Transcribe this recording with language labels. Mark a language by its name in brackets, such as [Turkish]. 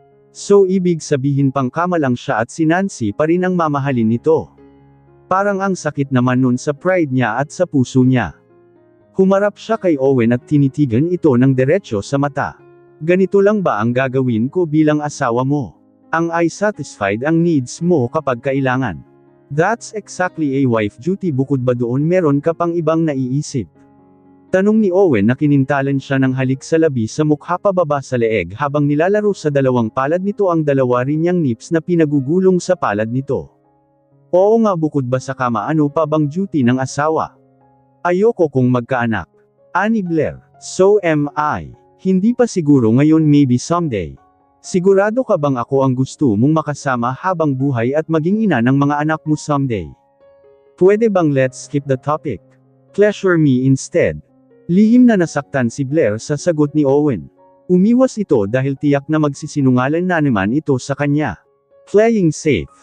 [Filipino] So ibig sabihin pangkama lang siya at si Nancy pa rin ang mamahalin nito. Parang ang sakit naman nun sa pride niya at sa puso niya. Humarap siya kay Owen at tinitigan ito ng diretsyo sa mata. Ganito lang ba ang gagawin ko bilang asawa mo? Ang [English] I satisfied [Filipino] ang needs mo kapag kailangan. [English] That's exactly a wife duty. [Filipino] Bukod ba doon meron ka pang ibang naiisip? Tanong ni Owen na kinintalan siya ng halik sa labi sa mukha pababa sa leeg habang nilalaro sa dalawang palad nito ang dalawa rin niyang nips na pinagugulong sa palad nito. Oo nga, bukod ba sa kama ano pa bang duty ng asawa? Ayoko kung magkaanak. Ani Blair. [English] So am I. [Filipino] Hindi pa siguro ngayon, [English] maybe someday. [Filipino] Sigurado ka bang ako ang gusto mong makasama habang buhay at maging ina ng mga anak mo someday? Pwede bang [English] let's skip the topic? Pleasure me instead. [Filipino] Lihim na nasaktan si Blair sa sagot ni Owen. Umiwas ito dahil tiyak na magsisinungaling na naman ito sa kanya. [English] Playing safe.